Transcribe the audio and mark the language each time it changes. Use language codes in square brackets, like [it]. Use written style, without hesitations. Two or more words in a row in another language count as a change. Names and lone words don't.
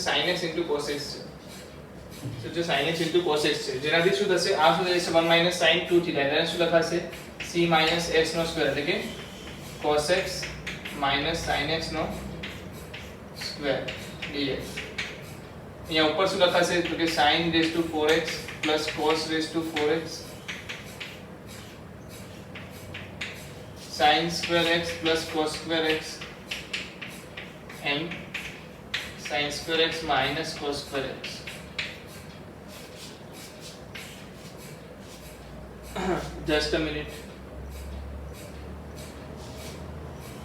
[gu] sin x cos x છે. શું છે? sin x cos x છે. જેનાથી શું થશે? આ શું થશે? 1 - sin 2 થીટા. એટલે શું લખાશે? c - x નો સ્ક્વેર એટલે કે cos x - sin x નો સ્ક્વેર dx. અહીંયા ઉપર શું લખાશે? તો કે [en] sin 4x cos 4x sin square x cos square x and sin square x minus cos square x. Just a minute.